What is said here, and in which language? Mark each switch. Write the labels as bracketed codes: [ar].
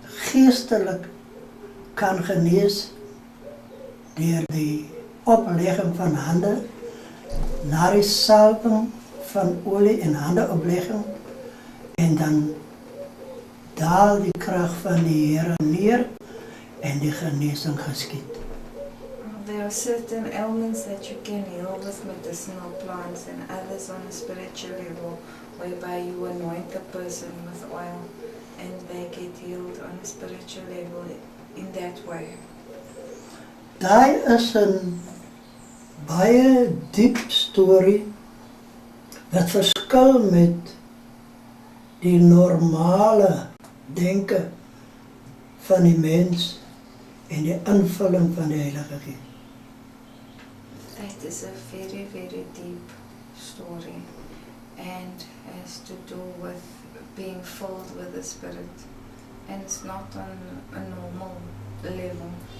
[af] geestelik kan genees deur die oplegging van hande, na die salwing van olie en handeoplegging en dan daal die krag van die Here neer en die genesing geskied. [en] There are certain ailments that you can heal with medicinal plants and others on a spiritual level whereby you anoint the person with oil and they get healed on a spiritual level in that way. [af] Daai is 'n baie diep storie wat verskil met die normale denke van die mens en die invulling van die Heilige Gees. [en] That is a very, very deep story and has to do with being filled with the Spirit, and it's not on a normal level.